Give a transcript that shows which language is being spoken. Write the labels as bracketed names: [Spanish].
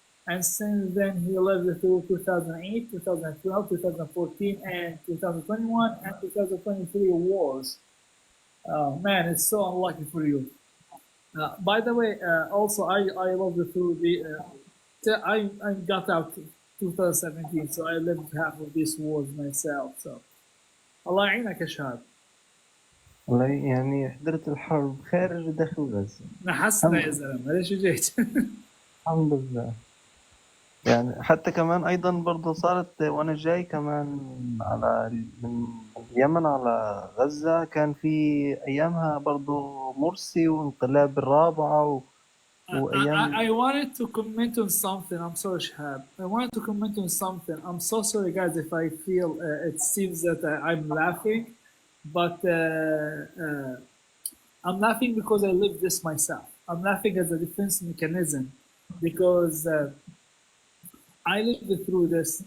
[English] And since then, he lived through 2008, 2012, 2014, and 2021 and 2023 wars. Man, it's so unlucky for you. By the way, also I lived through the. I got out 2017, so I lived half of these wars myself. So, [Arabic] Allah يعينك يا شهاب. والله يعني حضرت الحرب خارج وداخل غزة. نحسنا يا زلمة، ليش جيت؟ الحمد لله. يعني حتى كمان أيضا برضو صارت وأنا جاي كمان على من اليمن على غزة، كان في أيامها برضو مرسي وانقلاب الرابعة وأيام. [English] I wanted to comment on something. I'm sorry, Shehab. I wanted to comment on something. I'm so sorry, guys, if I feel it seems that I'm laughing, but I'm laughing because I lived this myself. I'm laughing as a defense mechanism because I lived through this.